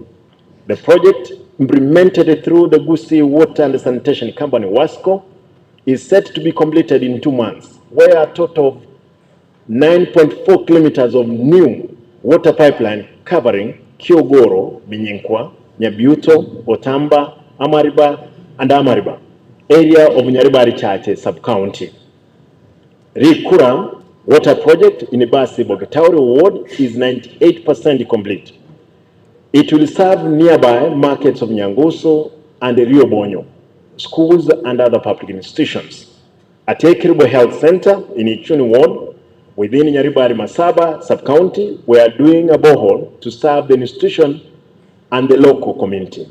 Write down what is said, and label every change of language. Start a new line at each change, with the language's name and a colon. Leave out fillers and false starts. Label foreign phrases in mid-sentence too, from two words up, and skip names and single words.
English: The project, implemented through the Kisii Water and Sanitation Company, WASCO, is set to be completed in 2 months, where a total of 9.4 kilometers of new water pipeline covering Kyogoro, Binyinkwa, Nyabyuto, Otamba, Amariba, and Amariba, area of Nyaribari Chache sub-county. Rikuram water project in Basi Bogetauri Ward is 98% complete. It will serve nearby markets of Nyanguso and Rio Bonyo, schools and other public institutions. At Ekiribo Health Center in Ichuni Ward, within Nyaribari Masaba sub-county, we are doing a borehole to serve the institution and the local community.